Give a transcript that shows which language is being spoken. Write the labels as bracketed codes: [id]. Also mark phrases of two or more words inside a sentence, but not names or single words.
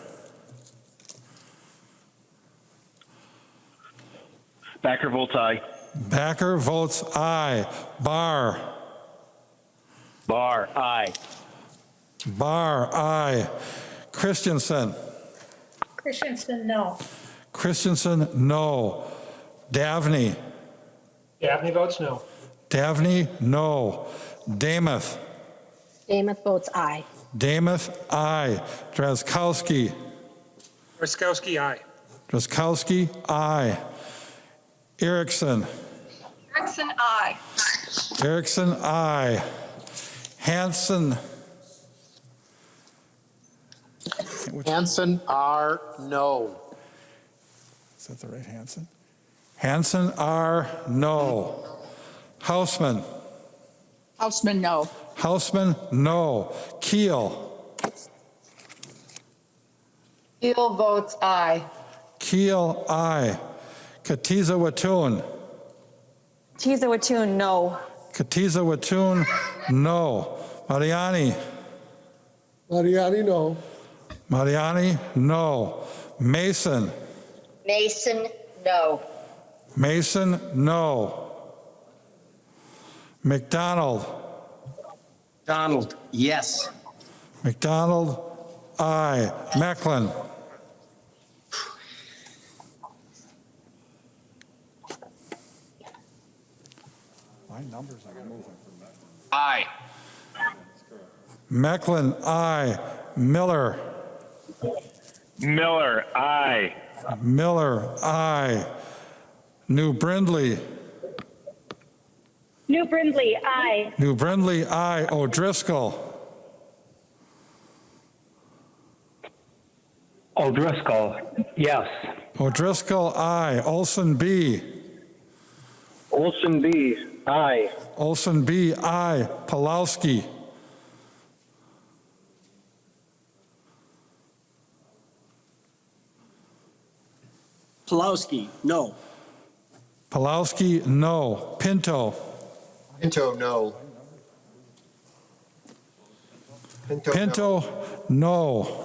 [en] Backer votes aye. Backer votes aye. Barr. Barr, aye. Barr, aye. Christensen. Christensen, no. Christensen, no. Davney. Dabney votes no. Davney, no. Damath. Damath votes aye. Damath, aye. Drazkowski. Drazkowski, aye. Drazkowski, aye. Erickson. Erickson, aye. Erickson, aye. Hanson. Hanson, R, no. Is that the right Hanson? Hanson, R, no. Hausman. Hausman, no. Hausman, no. Keel. Keel votes aye. Keel, aye. Katiza Watun. Tiza Watun, no. Katiza Watun, no. Mariani. Mariani, no. Mariani, no. Mason. Mason, no. Mason, no. McDonald. Donald, yes. McDonald, aye. Mecklin. My numbers are moving. Aye. Mecklin, aye. Miller. Miller, aye. Miller, aye. New Brindley. New Brindley, aye. New Brindley, aye. O'Driscoll. O'Driscoll, yes. O'Driscoll, aye. Olson B. Olson B, aye. Olson B, aye. Pulowski. Pulowski, no. Pulowski, no. Pinto. Pinto, no. Pinto, no.